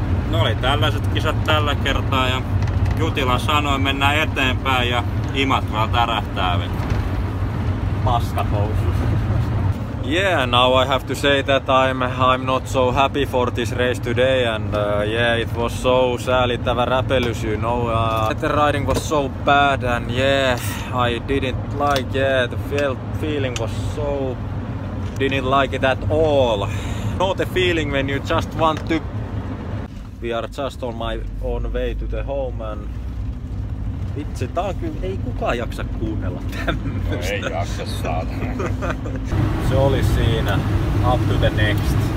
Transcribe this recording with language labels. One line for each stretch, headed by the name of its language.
Finnish: No oli tällaiset kisat tällä kertaa ja Jutila sanoi mennään eteenpäin ja Imatra tärähtää vettä. Paskahousus.
English: Yeah, now I have to say that I'm not so happy for this race today and yeah, it was so
Finnish: säälittävä räpelys,
English: you know. The riding was so bad and yeah, I didn't like, the feeling was so, didn't like it at all. Know the feeling when you just want to. We are just on my own way to the home and
Finnish: vitsi, tää on kyllä, ei kukaan jaksa kuunnella tämmöstä. No ei jaksa saada. Se oli siinä.
English: Up to the next.